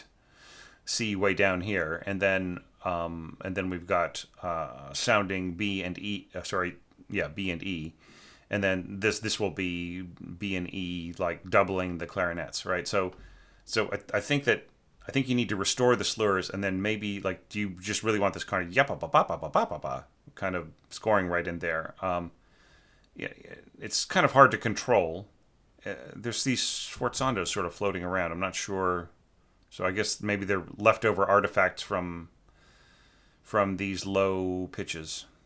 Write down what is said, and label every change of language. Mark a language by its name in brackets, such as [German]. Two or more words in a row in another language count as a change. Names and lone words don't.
[English] C way down here, and then we've got sounding B and E. B and E, and then this will be B and E, like doubling the clarinets, right? So I think you need to restore the slurs, and then maybe like, do you just really want this kind of yappa ba ba ba ba ba ba ba kind of scoring right in there? Yeah, it's kind of hard to control. There's these sforzandos sort of floating around. I'm not sure. So I guess maybe they're leftover artifacts from these low pitches.